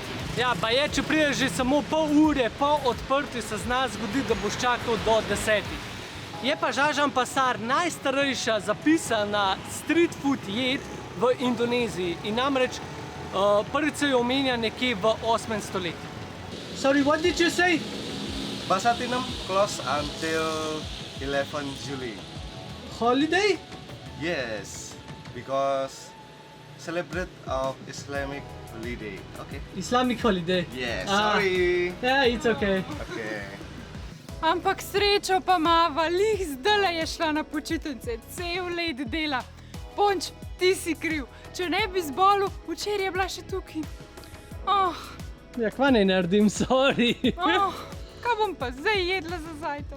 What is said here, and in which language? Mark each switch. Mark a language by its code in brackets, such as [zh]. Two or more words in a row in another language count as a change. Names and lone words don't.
[sl] Ja, pa je, če prideš že samo pol ure po odprtju, se zna zgodi, da boš čakal do 10. Je pa žažam pasar najstarejša zapisana [en] street food [sl] jed v Indoneziji in namreč prvič se jo omenja nekje v 8. stoletju. [en] Sorry, what did you say? Mbah Satinem closed until 11 July. Holiday? Yes, because celebrate of Islamic holiday, okay? Islamic holiday. Yeah, sorry. Yeah, it's okay. Okay. [sl] Ampak srečo pa mava, lih zdajle je šla na počitnice, cel let dela. Ponč, ti si kriv, če ne bi zbolel, včeraj je bila še tukaj. Ja, kva ne naredim, sorry. Kaj bom pa zdaj jedla za zajtrk?